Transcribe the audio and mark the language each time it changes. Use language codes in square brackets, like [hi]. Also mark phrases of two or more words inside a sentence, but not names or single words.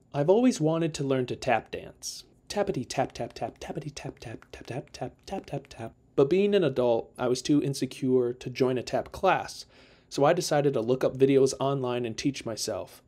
[en] I've always wanted to learn to tap dance. Tappity tap tap tap, tappity tap tap, tap tap tap, tap tap tap. But being an adult, I was too insecure to join a tap class, so I decided to look up videos online and teach myself.